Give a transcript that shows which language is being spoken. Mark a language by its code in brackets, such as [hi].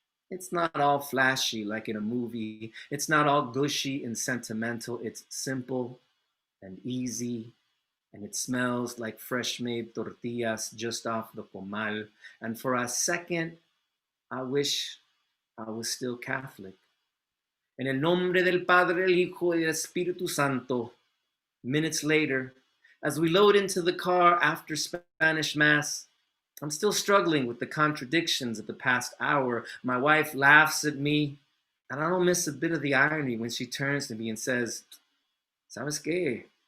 [en] It's not all flashy like in a movie. It's not all gushy and sentimental. It's simple and easy, and it smells like fresh made tortillas just off the comal. And for a second, I wish I was still Catholic. [es] En el nombre del Padre, el Hijo y el Espíritu Santo. [en] Minutes later, as we load into the car after Spanish Mass, I'm still struggling with the contradictions of the past hour. My wife laughs at me, and I don't miss a bit of the irony when she turns to me and says, [es] ¿Sabes qué?